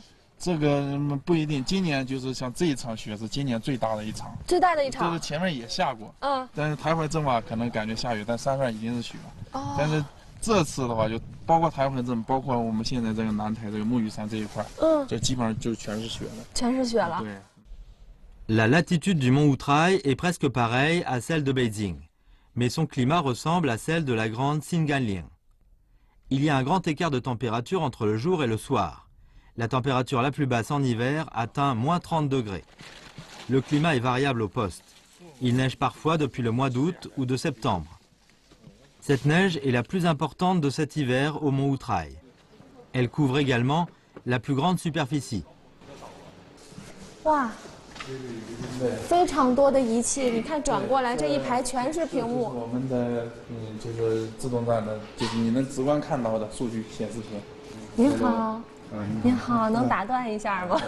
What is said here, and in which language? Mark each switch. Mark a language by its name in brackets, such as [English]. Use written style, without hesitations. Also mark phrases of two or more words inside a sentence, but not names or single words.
[Chinese] 这个不一定，今年就是像这一场雪是今年最大的一场。最大的一场。就是前面也下过，但是台怀镇吧可能感觉下雨，但山上已经是雪了。但是这次的话，就包括台怀镇，包括我们现在这个南台这个木鱼山这一块，这基本上就全是雪了。全是雪了。对。 [French] La latitude du mont Wutai est presque pareille à celle de Beijing, mais son climat ressemble à celle de la grande Singanlian. Il y a un grand écart de température entre le jour et le soir. La température la plus basse en hiver atteint moins 30 degrés. Le climat est variable au poste. Il neige parfois depuis le mois d'août ou de septembre. Cette neige est la plus importante de cet hiver au mont Wutai. Elle couvre également la plus grande superficie. Wow. [Chinese] 非常多的仪器，你看转过来这一排全是屏幕。我们的就是自动站的，就是你能直观看到的数据显示屏。您好，您好，能打断一下吗？